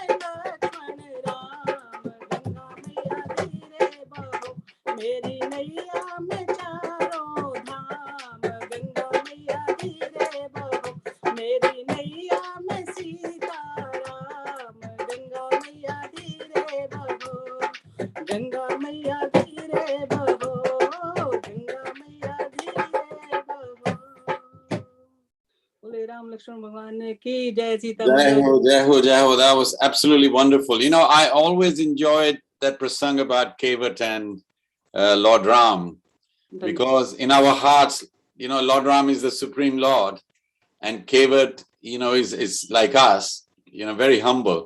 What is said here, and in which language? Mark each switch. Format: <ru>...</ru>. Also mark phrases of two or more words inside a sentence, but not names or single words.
<hi>लक्ष्मण राम गंगा मैया धीरे बहो, मेरी नैया में चारों धाम गंगा मैया धीरे बहो, मेरी नैया में सीता राम गंगा मैया धीरे बहो, गंगा मैया धीरे बहो, गंगा मैया धीरे बहो, बोले राम लक्ष्मण भगवान की जय, सीता जय हो, जय हो, जय हो.</hi> <en>That was absolutely wonderful. You know, I always enjoyed that prasang about Kevat and Lord Ram, because in our hearts, you know, Lord Ram is the Supreme Lord, and Kevat, you know, is like us, you know, very humble.</en>